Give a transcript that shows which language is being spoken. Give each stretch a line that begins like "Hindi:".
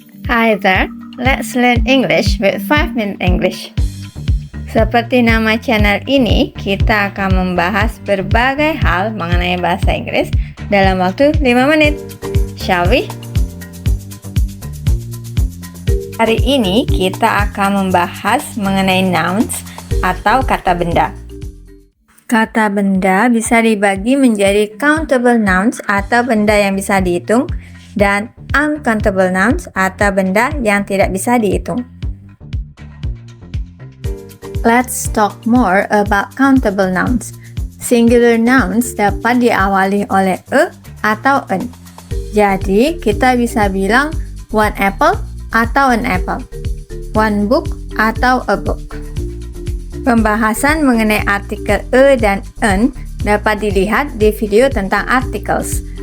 English: Hi there, let's learn English with 5 Minute English.
Indonesian: Seperti nama channel ini, kita akan membahas berbagai hal mengenai bahasa Inggris dalam waktu 5 menit.
English: Shall we?
Indonesian: Hari ini kita akan membahas mengenai nouns atau kata benda. Kata benda bisa dibagi menjadi countable nouns atau benda yang bisa dihitung dan uncountable nouns atau benda yang tidak bisa dihitung.
English: Let's talk more about countable nouns.
Indonesian: Singular nouns dapat diawali oleh e atau en. Jadi, kita bisa bilang
English: one apple
Indonesian: atau
English: an apple, one book
Indonesian: atau
English: a book.
Indonesian: Pembahasan mengenai artikel e dan en dapat dilihat di video tentang articles.